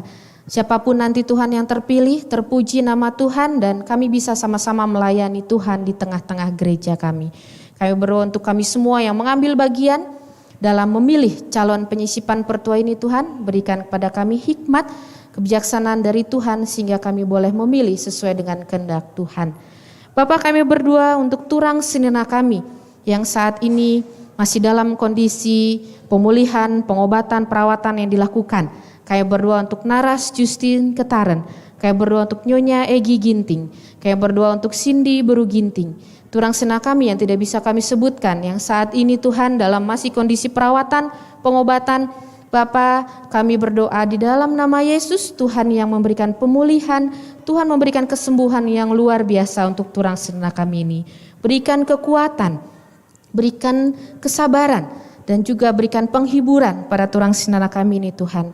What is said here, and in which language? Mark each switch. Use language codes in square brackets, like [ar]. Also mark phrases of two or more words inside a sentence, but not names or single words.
[id] Siapapun nanti Tuhan yang terpilih, terpuji nama Tuhan dan kami bisa sama-sama melayani Tuhan di tengah-tengah gereja kami. Kami berdoa untuk kami semua yang mengambil bagian dalam memilih calon penyisipan pertua ini Tuhan, berikan kepada kami hikmat, kebijaksanaan dari Tuhan sehingga kami boleh memilih sesuai dengan kehendak Tuhan. Bapa, kami berdoa untuk [btx] turang senina [id] kami yang saat ini masih dalam kondisi pemulihan, pengobatan, perawatan yang dilakukan. Kami berdoa untuk Naras Justin Ketaren. Kami berdoa untuk Nyonya Egi Ginting. Kami berdoa untuk Cindy Beru Ginting. [btx] Turang sena [id] kami yang tidak bisa kami sebutkan, yang saat ini Tuhan dalam masih kondisi perawatan, pengobatan. Bapa, kami berdoa di dalam nama Yesus, Tuhan yang memberikan pemulihan, Tuhan memberikan kesembuhan yang luar biasa untuk [btx] turang sena [id] kami ini. Berikan kekuatan, berikan kesabaran, dan juga berikan penghiburan pada [btx] turang sena [id] kami ini Tuhan.